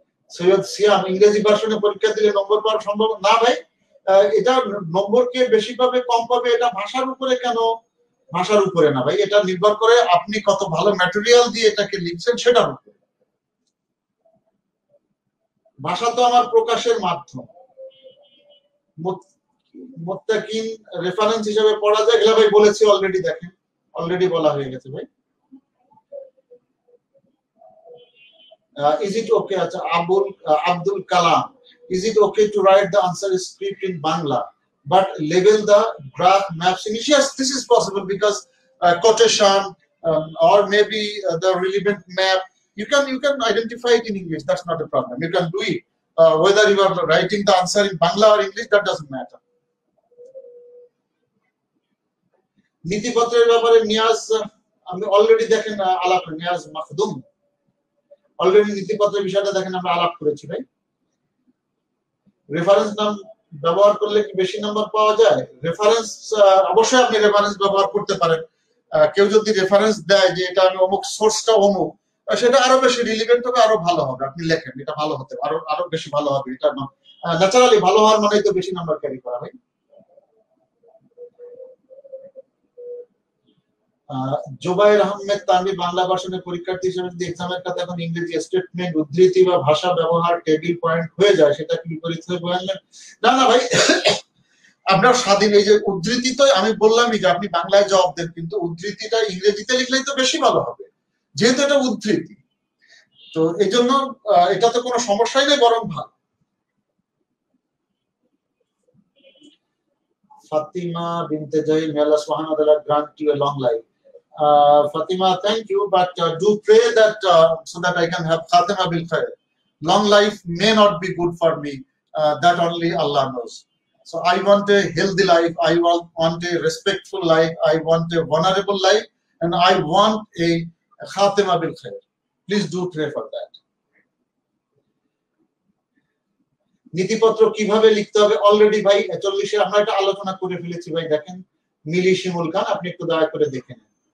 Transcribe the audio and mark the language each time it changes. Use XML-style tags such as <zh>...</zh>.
<bn>সৈয়দ সিয়াম, ইংরেজি ভার্সনে পরীক্ষা দিলে নম্বর পাওয়ার সম্ভব না ভাই, এটা নম্বর কে বেশি পাবে কম পাবে এটা ভাষার উপরে কেন, ভাষার উপরে না ভাই, এটা নির্ভর করে আপনি কত ভালো ম্যাটেরিয়াল দিয়ে এটাকে লিখছেন সেটার উপরে। ভাষা তো আমার প্রকাশের মাধ্যম, মুত্তাকিন রেফারেন্স হিসেবে পড়া যায়, এগুলা ভাই বলেছি অলরেডি, দেখেন অলরেডি বলা হয়ে গেছে ভাই।</bn> <en>Is it okay,</en> <bn>আচ্ছা</bn> <en>Abdul Kalam, is it okay to write the answer script in Bangla but label the graph maps in English? Yes, this is possible because quotation or maybe the relevant map, you can identify it in English, that's not a problem, you can do it, whether you are writing the answer in Bangla or English, that doesn't matter.</en> <bn>নীতিপত্রের ব্যাপারে নিয়াজ, আমি already দেখেন আলাপ, Niaz Makhdoom already নীতিপত্রের বিষয়টা দেখেন আমরা আলাপ করেছি ভাই। রেফারেন্স নাম ব্যবহার করলে কি বেশি নাম্বার পাওয়া যায়? রেফারেন্স, অবশ্যই আপনি রেফারেন্স ব্যবহার করতে পারেন, কেউ যদি রেফারেন্স দেয় যে এটা আমি অমুক সোর্সটা অমুক, সেটা আরো বেশি রিলিভেন্ট হবে, আরো ভালো হবে, আপনি লেখেন এটা ভালো হতে, আরো বেশি ভালো হবে, এটা ন্যাচারালি ভালো হওয়ার মানে তো বেশি নাম্বার ক্যারি করা ভাই। জোবায়ের আহমেদ তানভি, বাংলা ভার্সনের পরীক্ষার্থী হিসেবে যদি এক্সামের খাতে এখন ইংরেজি স্টেটমেন্ট, উদ্ধৃতি বা ভাষা ব্যবহার টেবিল পয়েন্ট হয়ে যায়, সেটা কি বিপরীত হয়ে বললেন? না না ভাই, আপনার স্বাধীন, এই যে উদ্ধৃতি তো আমি বললামই যে আপনি বাংলায় জবাব দেন, কিন্তু উদ্ধৃতিটা ইংরেজিতে লিখলেই তো বেশি ভালো হবে, যেহেতু এটা উদ্ধৃতি, তো এই জন্য এটাতে কোনো সমস্যাই নেই, বরং ভালো।</bn> <en>Fatima Binte Jahil, may Allah subhanahu wa ta'ala grant you a long life. Fatima, thank you, but do pray that so that I can have Khatima bil khair. Long life may not be good for me, that only Allah knows. So I want a healthy life, I want a respectful life, I want a vulnerable life, and I want a Khatima bil khair. Please do pray for that.</en> <bn>নীতিপত্র কিভাবে লিখতে হবে already ভাই 40-এ আমরা এটা আলোচনা করে ফেলেছি ভাই, দেখেন মিলি শিমুল খান, আপনি একটু দয়া করে দেখে নেন।</bn>